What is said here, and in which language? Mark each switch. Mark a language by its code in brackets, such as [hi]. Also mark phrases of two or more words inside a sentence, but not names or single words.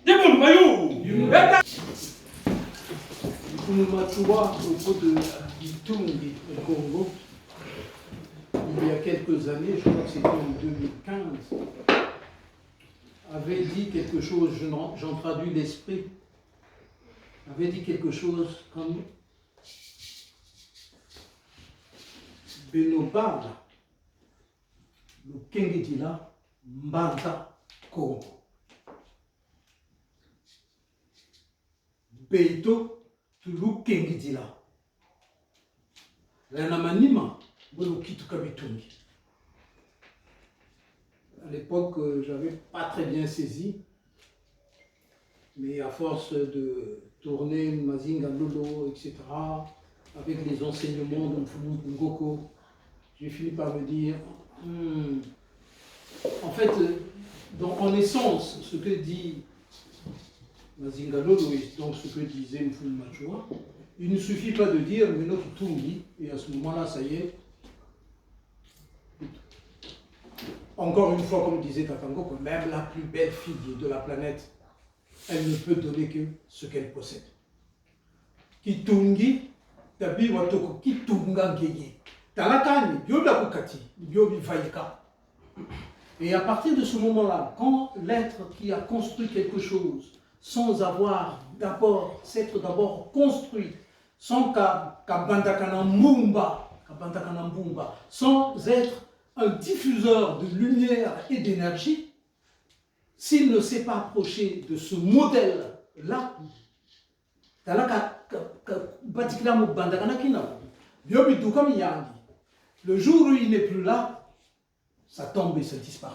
[fr] Matua, au propos de Itungi au Congo, il y a quelques années, je crois que c'était en 2015, avait dit quelque chose, j'en traduis l'esprit, avait dit quelque chose comme [kg] Benobala, le Kengedila, Mbanta Congo. Beito, Tulu Kengedila. L'anamanima, Bono Kitukabitungi. [fr] À l'époque, je n'avais pas très bien saisi, mais à force de tourner Mazinga Lolo, etc., avec les enseignements de Mfumu Ngoko, j'ai fini par me dire, en fait, en essence, ce que dit Mazinga Lolo et donc ce que disait Mfumu Machua, il ne suffit pas de dire [kg] Meno Kitungi, [fr] et à ce moment-là, ça y est. Encore une fois, comme disait Tatango, que même la plus belle fille de la planète, elle ne peut donner que ce qu'elle possède. [kg] Kitungi, tabi watoko kitunga ngeye. Talakani, biobi kukati, biobi vaika. [fr] Et à partir de ce moment-là, quand l'être qui a construit quelque chose, sans avoir d'abord, s'être d'abord construit, sans [kg] kabandakana mbumba, [fr] sans être un diffuseur de lumière et d'énergie, s'il ne s'est pas approché de ce modèle-là, le jour où il n'est plus là, ça tombe et ça disparaît.